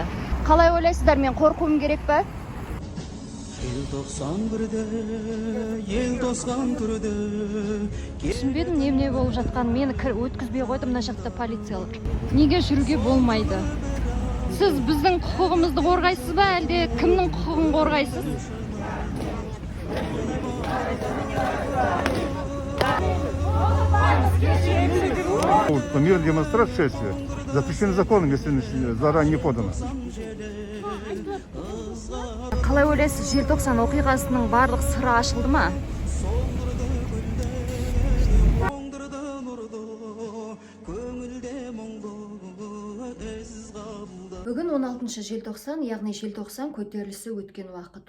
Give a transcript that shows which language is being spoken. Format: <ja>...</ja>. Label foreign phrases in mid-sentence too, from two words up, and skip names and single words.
<kk>Қалай ойлайсыздар, мен қорқуым керек па? Түсінбедім не болып жатқан. Мені өткізбей қойды мына жақта полициялар. Неге жүруге болмайды? Сіз біздің құқығымызды қорғайсыз ба, әлде кімнің құқығын қорғайсыз?</kk> <ru>Мирная демонстрация запрещена законом, если заранее не подано.</ru> <kk>Қалай ойлайсыз, желтоқсан оқиғасының барлық сыры ашылды ма? Бүгін 16 желтоқсан, яғни желтоқсан көтерілісі өткен уақыт.</kk>